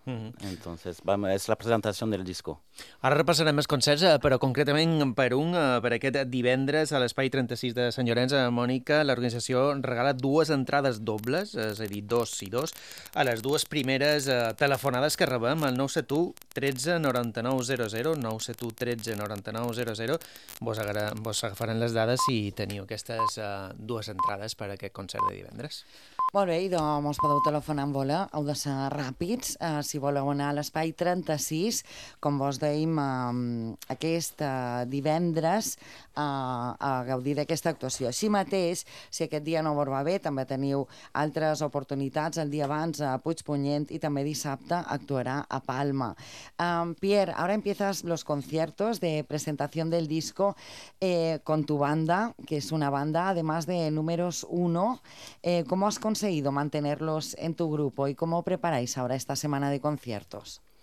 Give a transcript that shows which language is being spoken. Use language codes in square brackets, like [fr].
[es] Entonces, es la presentación del disco. [ca] Ara repassarem els concerts, però concretament per aquest divendres a l'Espai 36 de Sant Llorenç. Mònica, l'organització regala dues entrades dobles, és a dir, dos i dos, a les dues primeres telefonades que rebem, el 971-13-9900, 971-13-9900. Vos agafaran les dades i teniu aquestes dues entrades per a aquest concert de divendres. Molt bé, idò, mos podeu telefonar en vola, heu de ser ràpids, si voleu anar a l'Espai 36, com vos dèiem, aquest divendres, a gaudir d'aquesta actuació. Així mateix, si aquest dia no vos va bé, també teniu altres oportunitats. El dia abans a Puigpunyent i també dissabte actuarà a Palma. [es] Pierre, ahora empiezas los conciertos de presentación del disco con tu banda, que es una banda además de números uno. ¿Cómo has conseguido mantenerlos en tu grupo y cómo preparáis ahora esta semana de conciertos?